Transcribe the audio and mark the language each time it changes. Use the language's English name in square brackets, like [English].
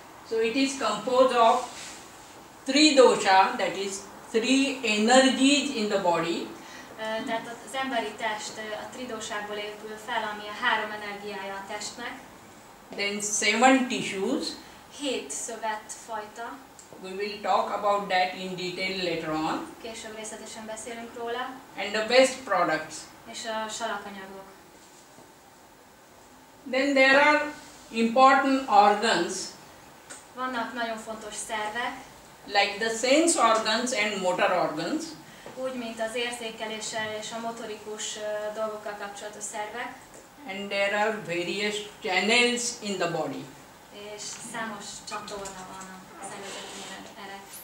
[English] So it is composed of 3 dosha, that is 3 energies in the body. [Hungarian] Tehát az emberi test a tridósából épül fel, ami a 3 energiája a testnek. [English] Then 7 tissues. [Hungarian] 7 szövetfajta. [English] We will talk about that in detail later on. [Hungarian] Később részletesen beszélünk róla. [English] And the waste products. [Hungarian] És a salakanyagok. [English] Then there are important organs. [Hungarian] Vannak nagyon fontos szervek. [English] Like the sense organs and motor organs. [Hungarian] Úgy, mint az érzékeléssel és a motorikus dolgokkal kapcsolatos szervek. [English] And there are various channels in the body. [Hungarian] És számos csatorna van a szervezetben erre.